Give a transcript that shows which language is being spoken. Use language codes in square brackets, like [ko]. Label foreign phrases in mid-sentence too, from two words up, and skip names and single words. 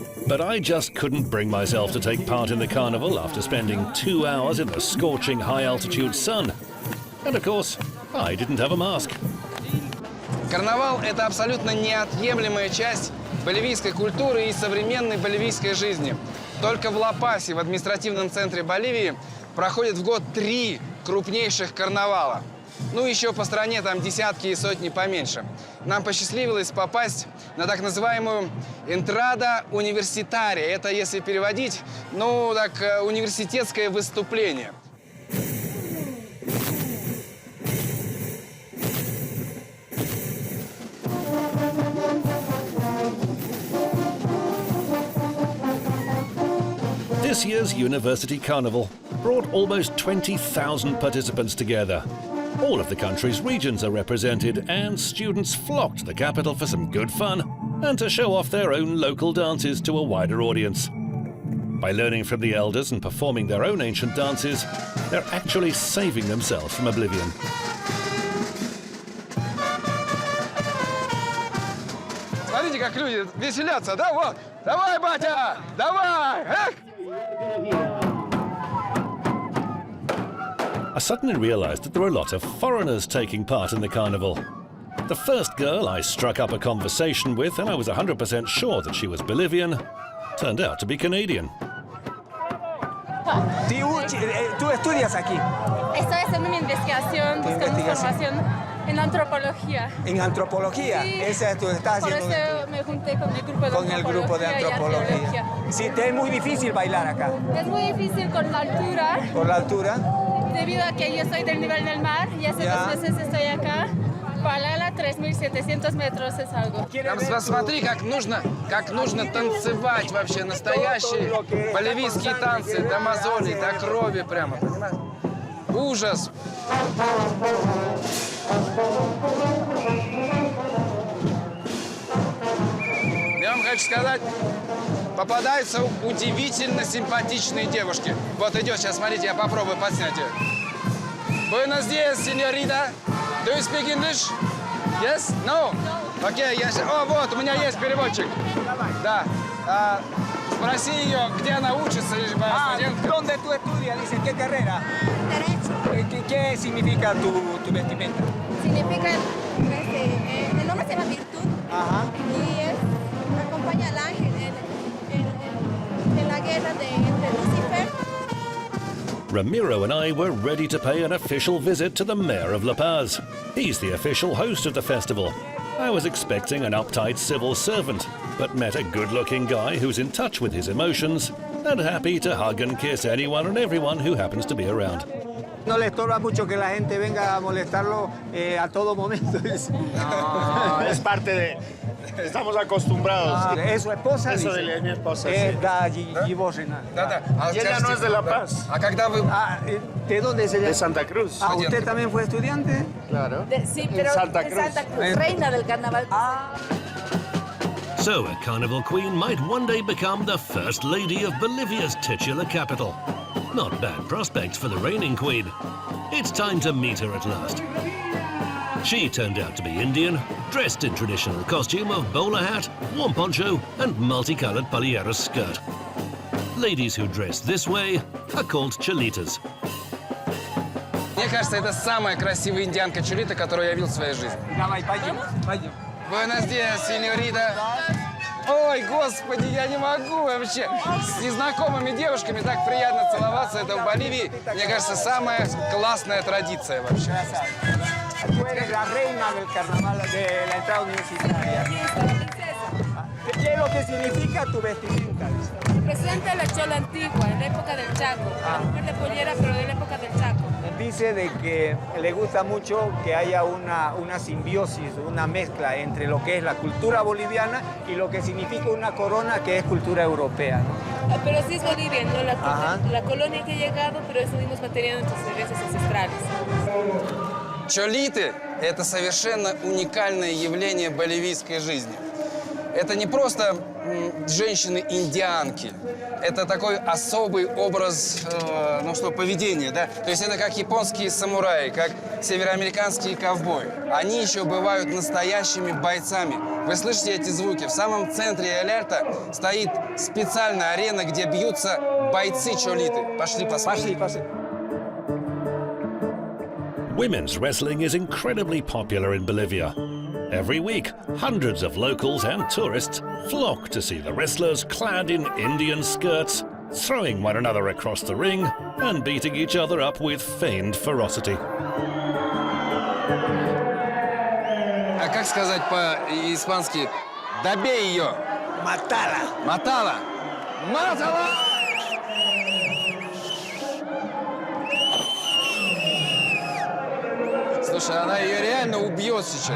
[en] But I just couldn't bring myself to take part in the carnival after spending 2 hours in the scorching high-altitude sun. And of course, I didn't have a mask. [ru] Карнавал – это абсолютно неотъемлемая часть боливийской культуры и современной боливийской жизни. Только в Ла-Пасе, в административном центре Боливии, проходит в год 3 крупнейших карнавала. Ну, еще по стране там десятки и сотни поменьше. Нам посчастливилось попасть на так называемую «Entrada Universitaria». Это, если переводить, ну, так, университетское выступление. [en] This year's University Carnival brought almost 20,000 participants together. All of the country's regions are represented, and students flocked to the capital for some good fun and to show off their own local dances to a wider audience. By learning from the elders and performing their own ancient dances, they're actually saving themselves from oblivion. [ru] Смотрите, как люди веселятся, да? Вот! Давай, батя! Давай! Эх! [en] I suddenly realized that there were a lot of foreigners taking part in the carnival. The first girl I struck up a conversation with, and I was 100% sure that she was Bolivian, turned out to be Canadian. [es] ¿Tú estudias aquí? Estoy haciendo mi investigación, buscando información en antropología. ¿En antropología? Sí. Esa tú estás Por haciendo eso me junté con el grupo de con el grupo de antropología. Sí, te es muy difícil bailar acá. Es muy difícil con la altura, ¿Por la altura? debido a que yo estoy del nivel del mar y hace Ya. 2 meses estoy acá. Bailar a 3.700 метров es algo. [ru] Там посмотри, как нужно танцевать вообще, настоящие боливийские танцы, до мозолей, до крови прямо, понимаешь? Ужас! Я вам хочу сказать, попадаются удивительно симпатичные девушки. Вот идет сейчас, смотрите, я попробую подснять ее. [es] Buenos días, señorita. [en] Do you speak English? Yes? No? [ru] Окей, О, вот, у меня есть переводчик. Да. Спроси ее, где она учится, студентка. [es] ¿Dónde tú estudias? Dice, ¿qué carrera? Derecho. ¿Qué significa tu vestimenta? Significa, el nombre se llama virtud Ajá. y acompaña al ángel en la guerra entre Lucifer. [en] Ramiro and I were ready to pay an official visit to the mayor of La Paz. He's the official host of the festival. I was expecting an uptight civil servant, but met a good-looking guy who's in touch with his emotions and happy to hug and kiss anyone and everyone who happens to be around. [es] No le estorba mucho que la gente venga a molestarlo a todo momento. No, es parte de... Estamos acostumbrados. ¿Es su esposa? Eso dice. de mi esposa, Es sí. da Gibosina. [ru] Да-да. [es] Y ella no es de La Paz, [ru] А когда вы... [es] ¿De dónde es ella? de Santa Cruz. ¿Usted también fue estudiante? Claro. Sí, En Santa Cruz. reina del carnaval. [en] So a carnival queen might one day become the first lady of Bolivia's titular capital. Not bad prospects for the reigning queen. It's time to meet her at last. She turned out to be Indian, dressed in traditional costume of bowler hat, warm poncho and multicolored paliero skirt. Ladies who dress this way are called cholitas. [ru] Мне кажется, это самая красивая индианка Чолита, которую я видел в своей жизни. Давай, пойдем. [es] Buenos días, señorita. [ru] Ой, господи, я не могу вообще. С незнакомыми девушками так приятно целоваться. Это в Боливии, мне кажется, самая классная традиция вообще. [es] Tú eres la reina del carnaval de la entrada universitaria. ¿Qué es lo que significa tu vestimenta? Representa la chola antigua, en la época del Chaco. La mujer de pollera, pero de la época del Chaco. Dice de que le gusta mucho que haya una simbiosis, una mezcla entre lo que es la cultura boliviana y lo que significa una corona que es cultura europea, ¿no? Pero sí es Bolivia, ¿no? Ajá. La colonia que ha llegado, pero eso dimos material de nuestras herencias ancestrales. [ru] Чолиты – это совершенно уникальное явление боливийской жизни. это не просто женщины-индианки. Это такой особый образ, поведения, да? То есть это как японские самураи, как североамериканские ковбои. Они еще бывают настоящими бойцами. Вы слышите эти звуки? В самом центре Эль-Альто стоит специальная арена, где бьются бойцы чолиты. Пошли посмотрим. Pase. [en] Women's wrestling is incredibly popular in Bolivia. Every week, hundreds of locals and tourists flock to see the wrestlers clad in Indian skirts, throwing one another across the ring and beating each other up with feigned ferocity. [ru] А как сказать по-испански? Добей ее! [es] Matala. ¡Mátala! ¡Mátala! [ru] Слушай, она ее реально убьет сейчас.